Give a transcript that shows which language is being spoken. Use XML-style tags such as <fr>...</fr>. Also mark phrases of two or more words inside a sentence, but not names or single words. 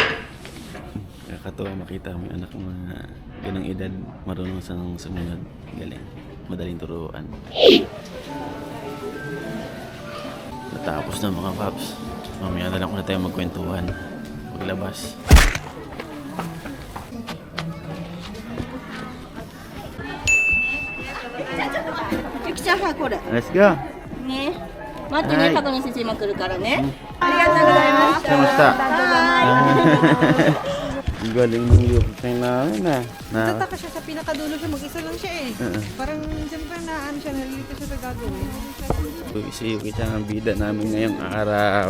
<tl>Nakakatawa makita mo yung anak mo na ganang edad, marunong sa sumunod. Galing, madaling turuan. Natapos na mga paps. Mamaya na lang ulit tayo magkwentuhan. Paglabas.</tl> <en>Let's go!</en> <ja>ね待ってはいね、確認先生今来るからね。</ja> <tl>Kamusta? Ang galing ng Yuki namin ah. Nataka siya sa pinakadulo siya, mag-isa lang siya eh. Parang siyempre na ano siya, nalilito siya sa gagawin. Si Yuki siya ang bida namin ngayong araw.</tl>